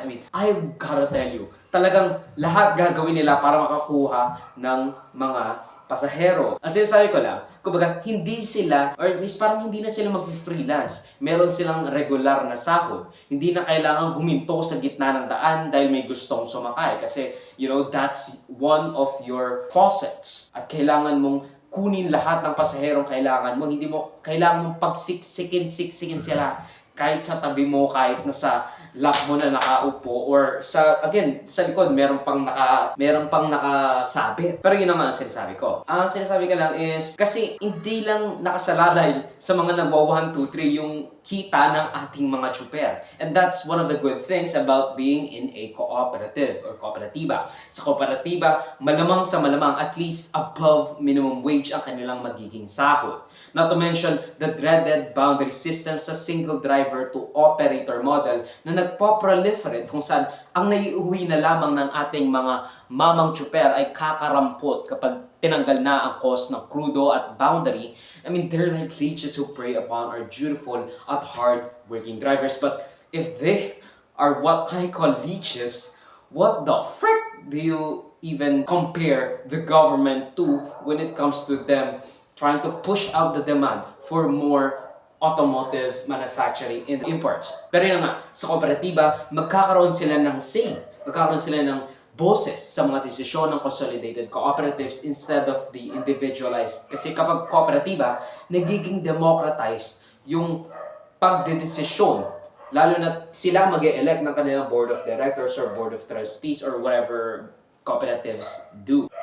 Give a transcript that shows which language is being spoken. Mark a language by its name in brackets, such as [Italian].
[English] I mean, I gotta tell you, [Filipino] talagang lahat gagawin nila para makakuha ng mga pasahero. Ang sinasabi ko lang, kumbaga, hindi sila, or at least parang hindi na sila mag-freelance. Meron silang regular na sahod. Hindi na kailangan huminto sa gitna ng daan dahil may gustong sumakay. Kasi, [English] you know, that's one of your faucets. [Filipino] At kailangan mong kunin lahat ng pasaherong kailangan mo. Hindi mo, kailangan mong pagsiksikin sila. Kahit sa tabi mo, kahit nasa lap mo na nakaupo or sa again sa likod meron pang nakasabit. Pero yun naman ang sinasabi ko. Ang sinasabi ko lang is kasi hindi lang nakasalalay sa mga nagwa 1, 2, 3 yung kita ng ating mga tsuper. [English] And that's one of the good things about being in a cooperative or kooperatiba. [Filipino] Sa kooperatiba, malamang sa malamang at least above minimum wage ang kanilang magiging sahod. [English] Not to mention the dreaded boundary system [Filipino] sa [English] single driver to operator model [Filipino] na nagpo-proliferate kung saan ang naiuwi na lamang ng ating mga mamang tsuper ay kakarampot kapag tinanggal na ang cost ng crudo at boundary. [English] I mean, they're like leeches who prey upon our dutiful at hard-working drivers. But if they are what I call leeches, what the frick do you even compare the government to when it comes to them trying to push out the demand for more automotive manufacturing and imports. [Filipino] Pero yun nga, sa kooperatiba, magkakaroon sila ng say, magkakaroon sila ng boses sa mga desisyon ng consolidated cooperatives [English] instead of the individualized. [Filipino] Kasi kapag kooperatiba, nagiging democratized yung pagdedesisyon, lalo na sila mag-e-elect ng kanilang [English] board of directors or board of trustees or whatever cooperatives do.